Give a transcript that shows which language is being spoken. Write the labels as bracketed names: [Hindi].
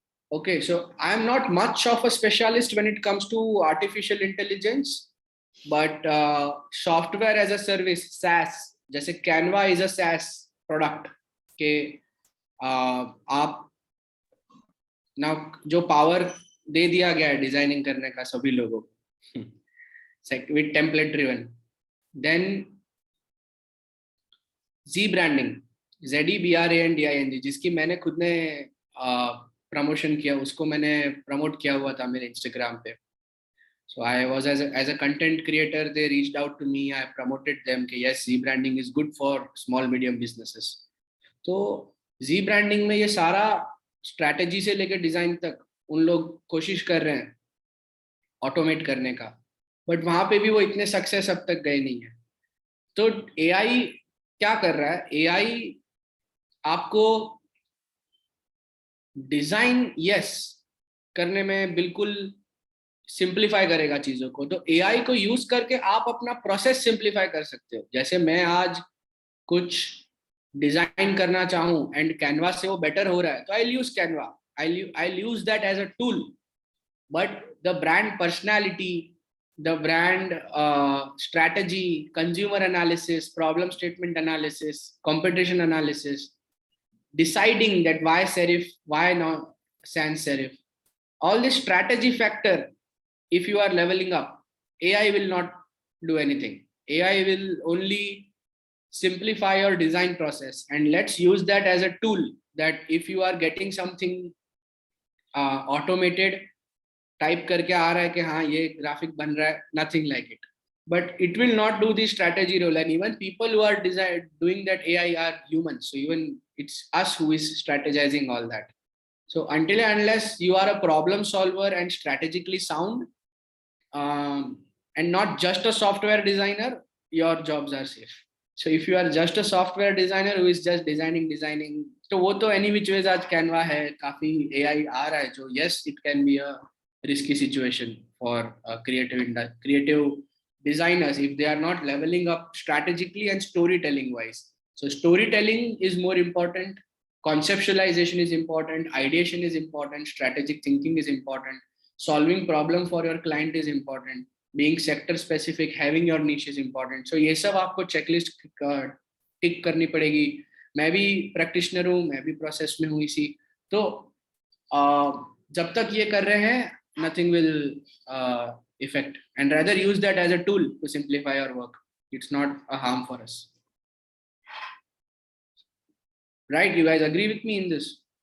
[English] Okay, so I'm not much of a specialist when it comes to artificial intelligence, but software as a service, SaaS, जैसे Canva is a SaaS product [Hindi] के आप ना जो power दे दिया गया है designing करने का सभी लोगों को [English] with template driven. [Hindi] Then Z branding, ZEBRANDING, जिसकी मैंने खुद ने प्रमोशन किया, उसको मैंने प्रमोट किया हुआ था मेरे इंस्टाग्राम पे. [English] So I was as a content creator, they reached out to me, I promoted them कि yes, Z branding is good for small medium businesses. [Hindi] तो Z branding में ये सारा स्ट्रैटेजी से लेकर डिजाइन तक उन लोग कोशिश कर रहे हैं ऑटोमेट करने का, बट वहां पे भी वो इतने सक्सेस अब तक गए नहीं है. तो AI क्या कर रहा है, AI आपको डिजाइन यस करने में बिल्कुल सिंप्लीफाई करेगा चीजों को. तो AI को यूज करके आप अपना प्रोसेस सिंप्लीफाई कर सकते हो. जैसे मैं आज कुछ डिजाइन करना चाहूं एंड कैनवा से वो बेटर हो रहा है तो [English] I use Canva, I use that as a tool, but the brand personality, the brand strategy, consumer analysis, problem statement analysis, competition analysis, deciding that why serif, why not sans serif, all this strategy factor, if you are leveling up, AI will not do anything. AI will only simplify your design process, and let's use that as a tool that if you are getting something automated, [Hindi] type करके आ रहा है [English] कि हाँ ये ग्राफिक बन रहा है, nothing like it, but it will not do the strategy role. And even people who are doing that AI are humans, so even it's us who is strategizing all that. So until and unless you are a problem solver and strategically sound, and not just a software designer, your jobs are safe. So if you are just a software designer who is just designing, [Hindi] तो वो तो [English] any which ways आज Canva है, काफी AI आ रहा है जो yes it can be a risky situation for creative designers if they are not leveling up strategically and storytelling wise. So storytelling is more important, conceptualization is important, ideation is important, strategic thinking is important, solving problem for your client is important, being sector specific, having your niche is important. So [Hindi] ये सब आपको [English] checklist [Hindi] टिक करनी पड़ेगी. मैं भी practitioner हूँ, मैं भी प्रोसेस में हूँ इसी. तो जब तक ये कर रहे हैं, [English] nothing will affect, and rather use that as a tool to simplify your work. It's not a harm for us. Right? You guys agree with me in this?